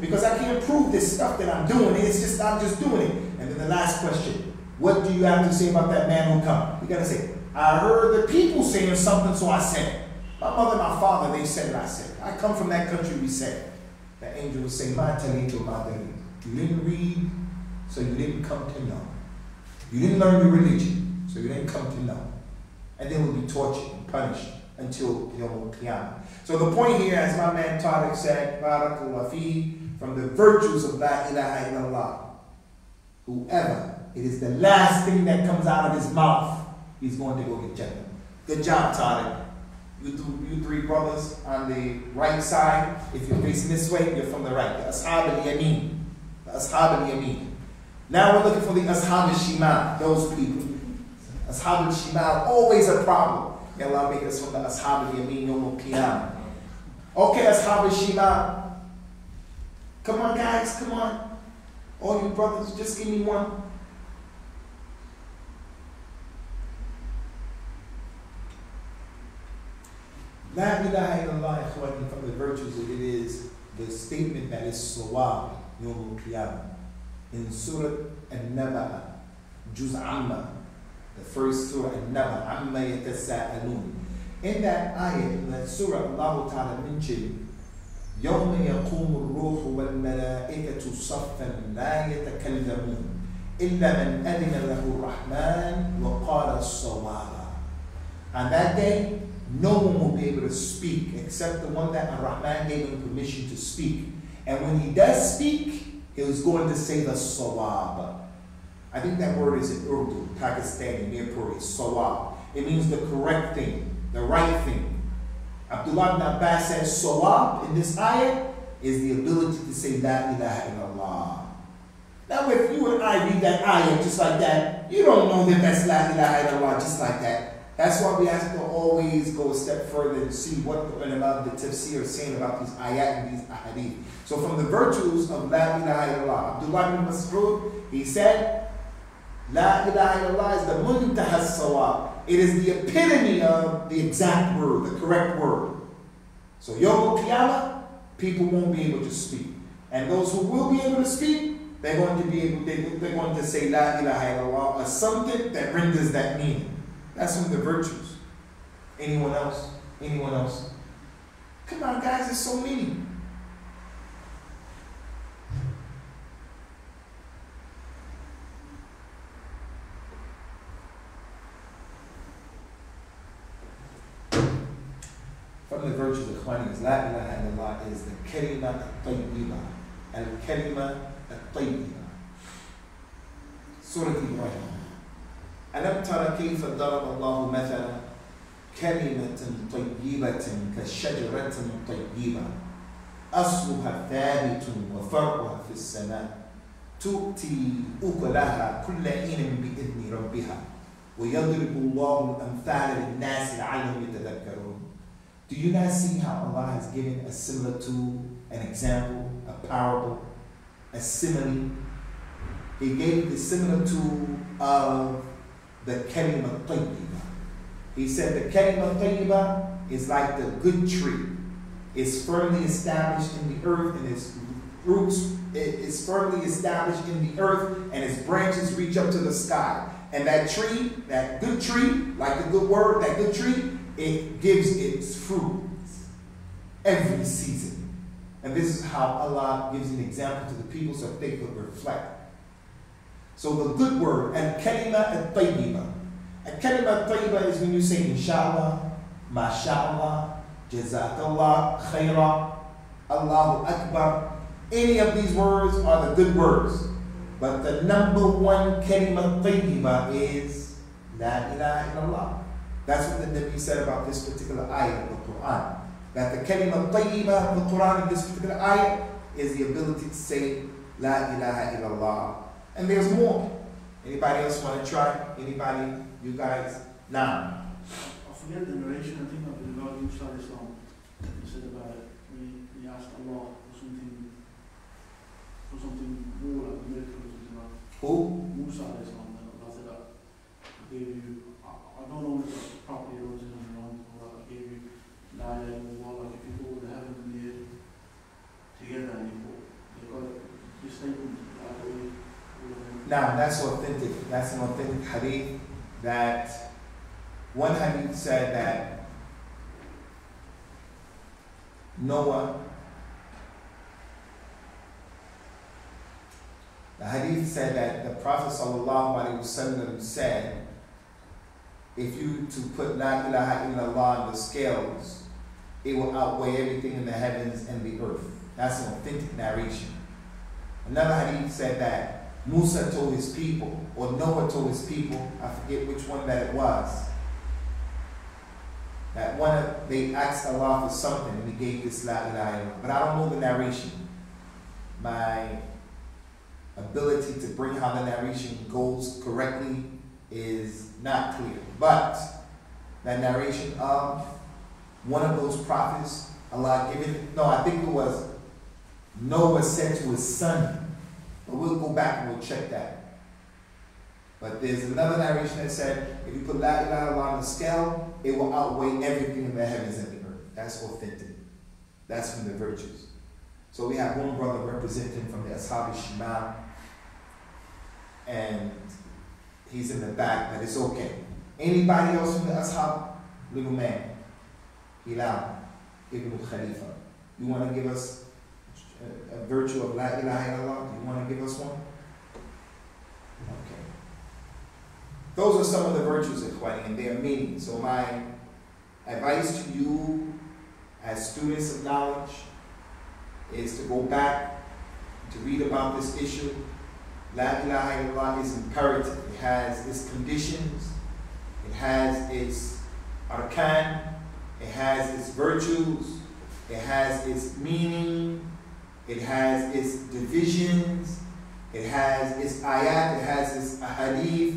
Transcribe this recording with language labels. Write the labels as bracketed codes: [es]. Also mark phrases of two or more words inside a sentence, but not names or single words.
[en] Because I can't prove this stuff that I'm doing. I'm just doing it. And then the last question. What do you have to say about that man who come? You gotta say, I heard the people saying something, so I said it. My mother and my father, they said it, I said it. I come from that country, we said it. The angel would say, [ar] ما تليت ما دليل. [en] You didn't read, so you didn't come to know. You didn't learn your religion, so you didn't come to know. And then we'll be tortured and punished until [ar] يوم القيامة. [en] So the point here, as my man Tariq said, [ar] بارك الله في, [en] from the virtues of [ar] لا إله إلا الله, [en] whoever, it is the last thing that comes out of his mouth, he's going to go get Jannah. Good job, Tariq. You three brothers on the right side, if you're facing this way, you're from the right. The [ar] أصحاب اليمين. [en] The [ar] أصحاب اليمين. [en] Now we're looking for the [ar] أصحاب الشمال, [en] those people. [ar] أصحاب الشمال, [en] always a problem. May Allah make us from the [ar] أصحاب اليمين يوم القيامة. [en] Okay, [ar] أصحاب الشمال. [en] Come on, guys, come on. All you brothers, just give me one. [ar] لا إله إلا الله, [en] from the virtues of it is the statement that is sawab, [ar] يوم القيامة. [en] in Surah An-Naba, Juz Amma, the first Surah An-Naba, [ar] عم يتساءلون. [en] In that ayah, in that Surah, [ar] الله تعالى [en] mentioned, [ar] يوم يقوم الروح والملائكة صفا لا يتكلمون إلا من أذن له الرحمن وقال الصواب. [en] On that day, no one will be able to speak except the one that Ar-Rahman gave him permission to speak. And when he does speak, he was going to say the sawab. I think that word is in Urdu, Pakistani, Mirpuri, sawab. It means the correct thing, the right thing. Abdullah ibn Abbas says sawab in this ayah is the ability to say [ar] لا إله إلا الله. [en] Now if you and I read that ayah just like that, you don't know that that's [ar] لا إله إلا الله [en] just like that. That's why we have to always go a step further and see what the ulama of the tafsir is saying about these ayat and these ahadith. So from the virtues of [ar] لا إله إلا الله, [en] Abdullah ibn Mas'ud, he said, [ar] لا إله إلا الله [en] is the [ar] منتهى الصواب. [en] It is the epitome of the exact word, the correct word. So [ar] يوم القيامة, [en] people won't be able to speak. And those who will be able to speak, they're going to say [ar] لا إله إلا الله [en] as something that renders that meaning. That's one of the virtues. Anyone else? Anyone else? Come on, guys, there's so many. From the virtues of Khwani is [ar] لا إله إلا الله [en] is the [ar] كلمة طيبة. الكلمة طيبة. سورة إبراهيم. ألم تر كيف ضرب الله مثلا كلمة طيبة كشجرة طيبة أصلها ثابت وفرعها في السماء تؤتي أكلها كل حين بإذن ربها ويضرب الله الأمثال للناس لعلهم يتذكرون. [en] Do you not see how Allah has given a similitude, an example, a parable, a simile? He gave the similitude of the [ar] كلمة طيبة. [en] He said the [ar] كلمة طيبة [en] is like the good tree. It's firmly established in the earth and its roots is firmly established in the earth and its branches reach up to the sky. And that tree, that good tree, like the good word, that good tree, it gives its fruit every season. And this is how Allah gives an example to the people so that they could reflect. So the good word, [ar] الكلمة الطيبة. الكلمة الطيبة [en] is when you say [ar] إن شاء الله، ما شاء الله، جزاك الله، خيرا، الله أكبر. [en] Any of these words are the good words. But the number one [ar] كلمة طيبة [en] is [ar] لا إله إلا الله. [en] That's what the Nabi said about this particular ayah of the Quran. That the [ar] كلمة طيبة [en] of the Quran in this particular ayah is the ability to say [ar] لا إله إلا الله. [en] And there's more. Anybody else want to try? Anybody? You guys? Now. I forget the narration, I think of the Lord Ustadh Islam. He said about it. He asked Allah for something more like a miracle or something like that. Who? Ustadh Islam. And Allah said that I gave you, I don't know if it's properly wrote in or wrong, but I gave you [ar] لا إله إلا الله, [en] like if you go to the heaven and the earth together and you got your statement that way. Now, that's authentic. That's an authentic hadith that one hadith said that Noah, the hadith said that the Prophet ﷺ said, if you to put [ar] لا إله إلا الله [en] on the scales, it will outweigh everything in the heavens and the earth. That's an authentic narration. Another hadith said that Musa told his people, or Noah told his people, I forget which one that it was, that they asked Allah for something and He gave this [ar] لا إله إلا الله. [en] But I don't know the narration. My ability to bring how the narration goes correctly is not clear. But that narration of one of those prophets, Allah giving it, no, I think it was Noah said to his son. But we'll go back and we'll check that. But there's another narration that said, if you put [ar] لا إله إلا الله [en] on the scale, it will outweigh everything in the heavens and the earth. That's authentic. That's from the virtues. So we have one brother representing from the [ar] أصحاب الشمال, [en] and he's in the back, but it's okay. Anybody else from the Ashab? Little man. Hilal Ibn Khalifa. You want to give us a virtue of [ar] لا إله إلا الله? [en] Do you want to give us one? Okay. Those are some of the virtues, Ikhwani, and they are meaning. So my advice to you as students of knowledge is to go back to read about this issue. [ar] لا إله إلا الله [en] is imperative. It has its conditions. It has its arkan. It has its virtues. It has its meaning. It has its divisions. It has its ayat. It has its ahadith.